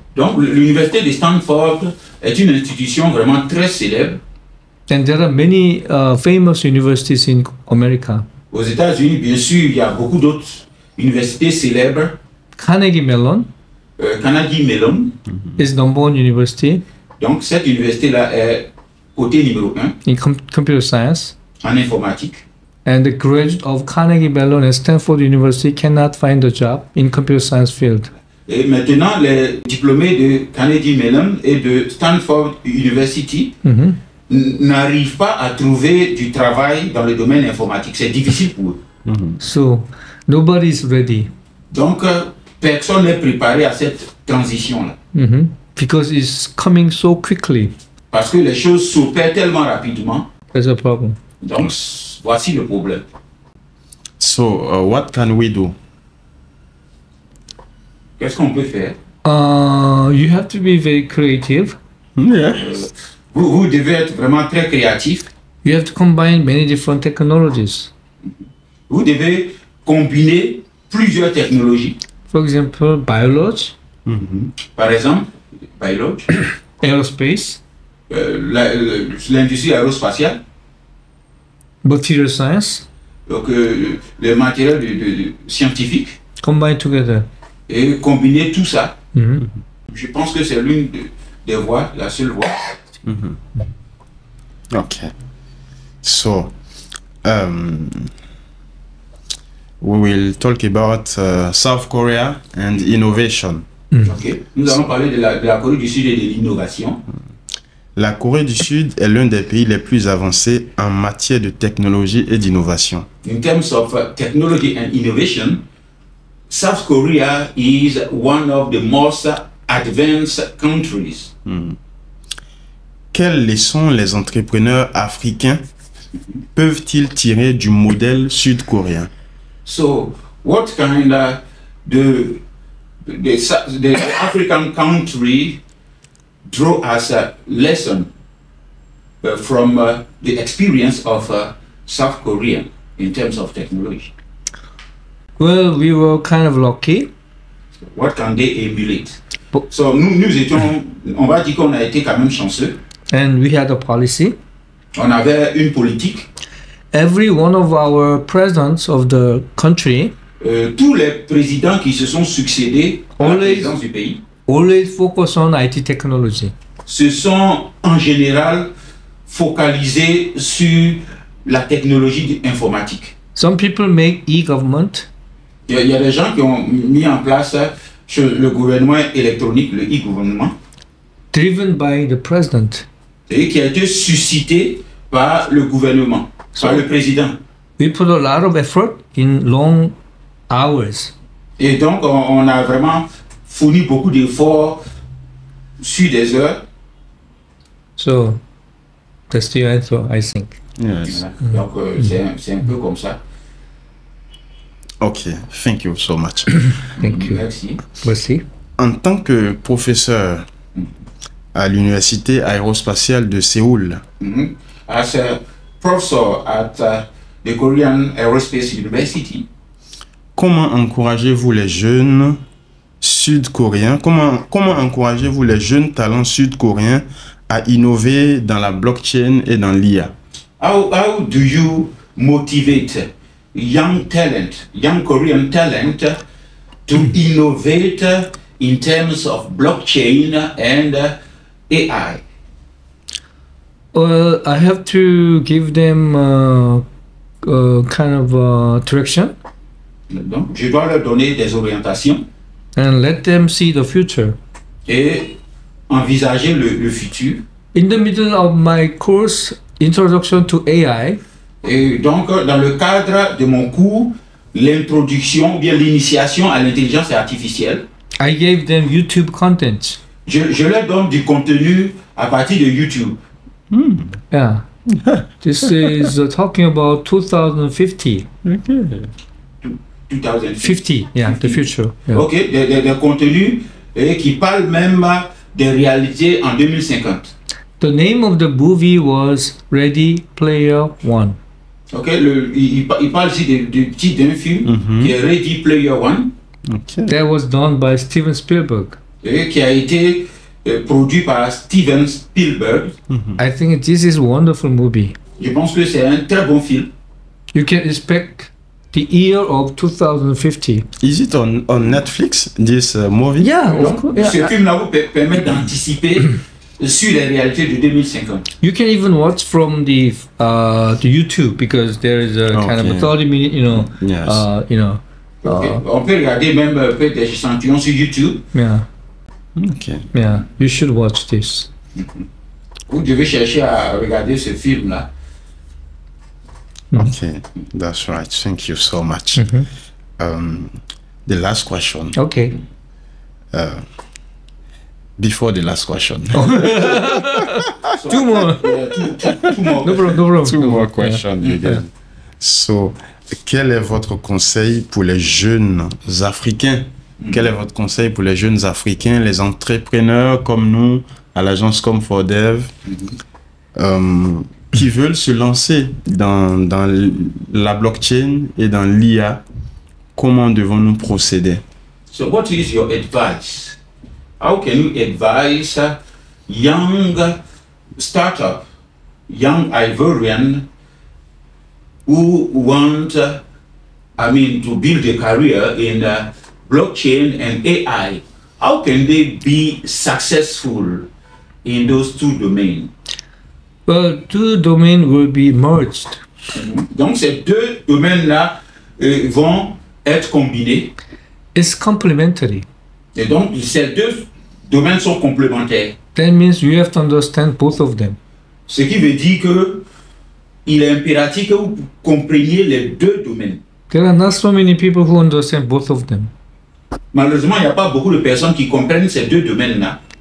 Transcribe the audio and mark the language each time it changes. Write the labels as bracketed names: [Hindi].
[French] Donc, l'université de Stanford est une institution vraiment très célèbre. [English] And there are many famous universities in America. [French] Aux États-Unis, bien sûr, il y a beaucoup d'autres universités célèbres. [English] Carnegie Mellon Carnegie Mellon. is number one university [French] Donc, cette université-là est côté numéro 1 [English] in computer science. [French] en informatique. [English] And the graduate of Carnegie Mellon and Stanford University cannot find a job in computer science field. [French] Et maintenant, les diplômés de Carnegie Mellon et de Stanford University n'arrivent pas à trouver du travail dans le domaine informatique. C'est difficile pour eux. [English] So nobody is ready [French] Donc, personne n'est préparé à cette transition-là. [English] because it's coming so quickly. [French] Parce que les choses s'opèrent tellement rapidement. [English] That's a problem. [French] Donc, voici le problème. [English] So, what can we do? [French] Qu'est-ce qu'on peut faire? [English] You have to be very creative. Yes. [French] Vous devez être vraiment très créatif. [English] You have to combine many different technologies. [French] Vous devez combiner plusieurs technologies. [English] For example, biology, [French] Par exemple, biology, [English] aerospace, [French] l'industrie aérospatiale, [English] material science, [French] donc les matériels de scientifiques, [English] combined together. [French] et combiner tout ça. Je pense que c'est l'une des voies, la seule voie. [English] Okay. So, we will talk about South Korea and innovation. [French] Ok. Nous allons parler de la Corée du Sud et de l'innovation. La Corée du Sud est l'un des pays les plus avancés en matière de technologie et d'innovation. [English] In terms of technology and innovation, South Korea is one of the most advanced countries. [French] Quelles leçons les entrepreneurs africains peuvent-ils tirer du modèle sud-coréen? [English] So, what kind the African country draw as a lesson from the experience of South Korea in terms of technology? Well, we were kind of lucky. What can they emulate? Bo- [French] So, nous étions, on va dire qu'on a été quand même chanceux. [English] And we had a policy. [French] On avait une politique. [English] Every one of our presidents of the country [French] Tous les présidents qui se sont succédés à la [English] Always. [French] présidence du pays [English] always focus on IT technology. [French] se sont en général focalisés sur la technologie informatique. [English] Some people make e-government. [French] Il y a des gens qui ont mis en place sur le gouvernement électronique, le e-gouvernement, [English] driven by the president. [French] et qui a été suscité par le gouvernement, par le président. [English] We put a lot of effort in long hours. [French] Et donc, on a vraiment fourni beaucoup d'efforts sur des heures. [English] So that's the answer, I think. Yes. [French] Donc, c'est un peu comme ça. [English] Okay, thank you so much. Thank you. [French] Merci. Merci. En tant que professeur à l'université aérospatiale de Séoul, Mhm. [English] As a professor at the Korean Aerospace University, [French] comment encouragez-vous les jeunes sud-coréens, comment encouragez-vous les jeunes talents sud-coréens à innover dans la blockchain et dans l'IA? [English] how do you motivate young talent, young Korean talent to innovate in terms of blockchain and AI? Well, I have to give them kind of direction [French] Donc, je dois leur donner des orientations [English] and let them see the future. [French] et envisager le futur. [English] In the middle of my course, Introduction to AI, [French] Et donc, dans le cadre de mon cours, l'introduction, bien l'initiation à l'intelligence artificielle, [English] I gave them YouTube content. [French] je leur donne du contenu à partir de YouTube. [English] Yeah. This is talking about 2050. 2050. 50, yeah, the future. Yeah. [French] Ok, des contenus qui parlent même des réalités en 2050. [English] The name of the movie was Ready Player One. [French] Ok, il parle ici du titre d'un film qui est Ready Player One, [English] Okay. That was done by Steven Spielberg. [French] et qui a été produit par Steven Spielberg. [English] I think this is a wonderful movie. [French] Je pense que c'est un très bon film. [English] You can expect the year of 2050. Is it on Netflix, this movie? Yeah, of [French] Donc, [English] course. [French] ce [English] Yeah. [French] film-là vous permet d'anticiper sur les réalités de 2050. [English] You can even watch from the YouTube because there is a kind of a Okay. 30-minute, Yes. [French] Ok, on peut regarder même peut des échantillons sur YouTube. [English] Yeah, Okay. yeah. You should watch this. [French] Vous devez chercher à regarder ce film-là. [English] Okay, that's right. Thank you so much. The last question. Okay. Before the last question. Two more. [French] Tout mon- [English] No problem. No problem. Two No more problem. questions Yeah. again. [French] So, quel est votre conseil pour les jeunes Africains? Quel est votre conseil pour les jeunes Africains, les entrepreneurs comme nous, à l'agence Come4Dev, qui veulent se lancer dans la blockchain et dans l'IA? Comment devons-nous procéder? [English] So what is your advice? How can you advise young startup, young Ivorian who want, to build a career in blockchain and AI? How can they be successful in those two domains? Well, two domains will be merged. [French] Donc ces deux domaines-là vont être combinés. [English] It's complementary. [French] Et donc ces deux domaines sont complémentaires. [English] That means you have to understand both of them. [French] Ce qui veut dire que il est impératif que vous compreniez les deux domaines. [English] There are not so many people who understand both of them. [French] Malheureusement, il n'y a pas beaucoup de personnes qui comprennent ces deux domaines-là.